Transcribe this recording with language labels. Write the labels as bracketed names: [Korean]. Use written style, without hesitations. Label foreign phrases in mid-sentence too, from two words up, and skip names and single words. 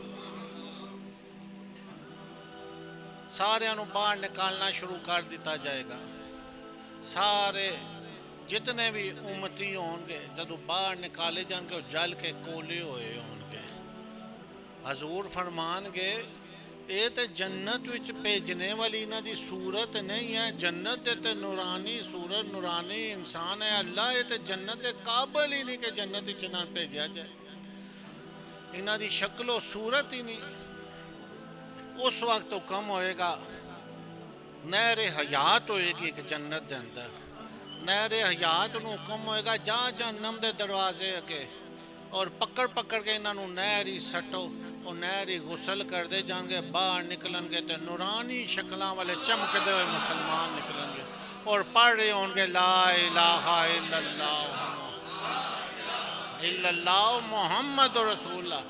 [Punjabi] سارے نو باہر نکالنا شروع کر دیتا جائے گا، سارے جتنے بھی امتی ہوں گے جدو باہر نکالے جان کے جل کے کولے ہوئے ہوں گے۔ حضور فرمان گے اے تے جنت وچ بھیجنے والی انہاں دی صورت نہیں ہے، جنت دے تے نورانی صورت نورانی انسان ہے، اللہ اے تے جنت دے قابل ہی نہیں کہ جنت وچ انہاں بھیجا جائے، انہاں دی شکل و صورت ہی نہیں۔ اس وقت حکم ہوئے گا نہر حیات ہوئے گی ایک جنت دے اندر، نہر حیات نو حکم ہوئے گا جا جہنم دے دروازے اگے اور پکڑ پکڑ کے انہاں نو نہر ہی سٹو، اور نہر ہی غسل کر دے جان گے، باہر نکلن گے تے نورانی شکلاں والے چمکدے ہوئے مسلمان نکلن گے، اور پڑھ رہے ہوں گے [Arabic] لا الہ الا اللہ محمد رسول اللہ۔